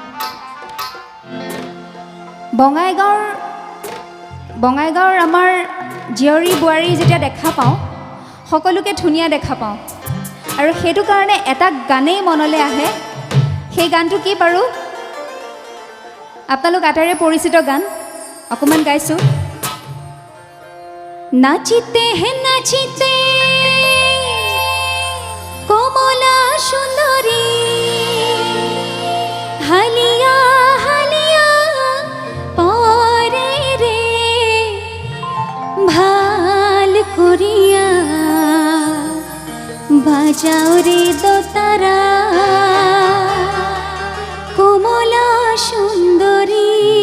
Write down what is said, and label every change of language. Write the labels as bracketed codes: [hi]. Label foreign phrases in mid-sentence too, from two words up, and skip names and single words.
[as] বঙাইগাঁৱৰ আমাৰ জীয়ৰী বোৱাৰী যেতিয়া দেখা পাওঁ সকলোকে ধুনীয়া দেখা পাওঁ আৰু সেইটো কাৰণে এটা গানেই মনলৈ আহে সেই গানটো কি বাৰু আপোনালোক আটাইৰে পৰিচিত গান অকণমান গাইছোঁ [bn] নাচিতে হে নাচিতে কমলা সুন্দরী হালিয়া হালিয়া পরে রে ভাল করিয়া বাজাও রে দোতারা কমলা সুন্দরী